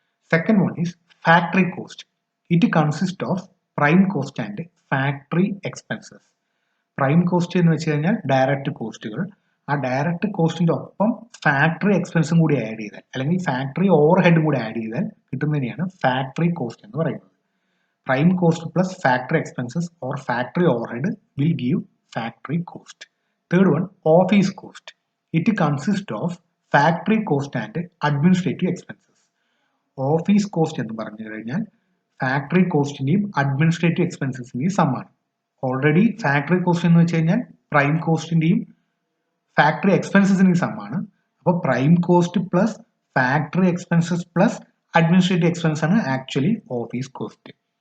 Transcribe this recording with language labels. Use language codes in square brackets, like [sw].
[en] Second one is factory cost. It consist of prime cost and factory expenses. [ml] Prime cost എന്ന് വെച്ച് കഴിഞ്ഞാൽ direct കോസ്റ്റുകൾ. ആ direct കോസ്റ്റിന്റെ ഒപ്പം factory എക്സ്പെൻസും കൂടി ആഡ് ചെയ്താൽ അല്ലെങ്കിൽ ഫാക്ടറി ഓവർ ഹെഡും കൂടി ആഡ് ചെയ്താൽ കിട്ടുന്നതിനെയാണ് ഫാക്ടറി കോസ്റ്റ് എന്ന് പറയുന്നത്. [en] Prime cost plus factory expenses or factory overhead will give factory cost. Third one, office cost. It consists of factory cost and administrative expenses. [ml] Office cost എന്ന് പറഞ്ഞു കഴിഞ്ഞാൽ factory കോസ്റ്റിന്റെയും administrative എക്സ്പെൻസസിന്റെയും സമ്മാണ്. Already factory cost എന്ന് വെച്ച് കഴിഞ്ഞാൽ prime കോസ്റ്റിന്റെയും factory എക്സ്പെൻസസിന്റെയും സമ്മാണ്. അപ്പോൾ prime cost plus factory expenses plus administrative expense ആണ് actually office cost.